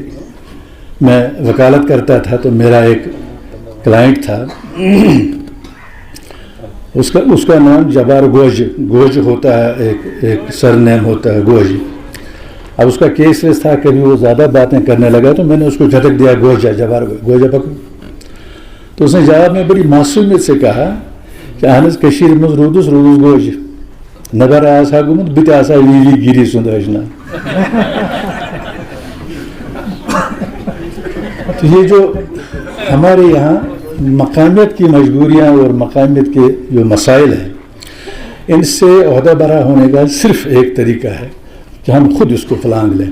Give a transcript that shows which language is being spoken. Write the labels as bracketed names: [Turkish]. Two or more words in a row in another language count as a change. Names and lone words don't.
[Urdu] میں وکالت کرتا تھا تو میرا ایک کلائنٹ تھا، اس کا نام جبار گوج ہوتا ہے، ایک سر نیم ہوتا ہے گوج. اب اس کا کیس ویس تھا، کبھی وہ زیادہ باتیں کرنے لگا تو میں نے اس کو جھٹک دیا گوجا، جبار گوجا پکڑ. تو اس نے جواب میں بڑی معصومیت سے کہا کہ [Kashmiri] اہنز کشیر مز رودس گوج نبر آسا گمت بت آسا وی گیری سند اشنا. [Urdu] تو یہ جو ہمارے یہاں مقامیت کی مجبوریاں اور مقامیت کے جو مسائل ہیں، ان سے عہدہ برا ہونے کا صرف ایک طریقہ ہے کہ ہم خود اس کو پھلانگ لیں.